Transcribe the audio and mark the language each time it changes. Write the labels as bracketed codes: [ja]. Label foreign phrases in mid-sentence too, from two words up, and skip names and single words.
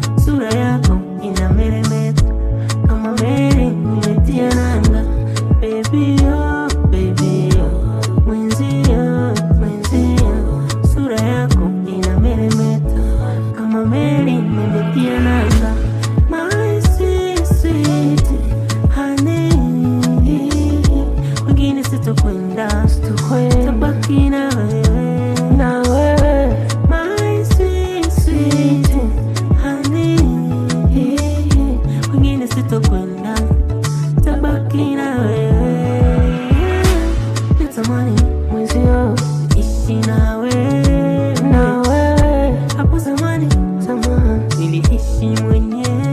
[sw] Sura yako inameremeta. Kama meli nimetia nanga. [en] Baby, oh, baby, oh. [sw] Mwenzio, mwenzio. Sura yako inameremeta. Kama meli nimetia nanga. [en] My sweet, sweet honey. [sw] Kwingine sitokwenda. Tabaki na wewe. [en] My sweet, sweet honey. [sw] Kwingine sitokwenda. Tabaki na wewe. Natamani mwenzio ishi na wewe. Hapo zamani, zamani, niliishi mwenyewe.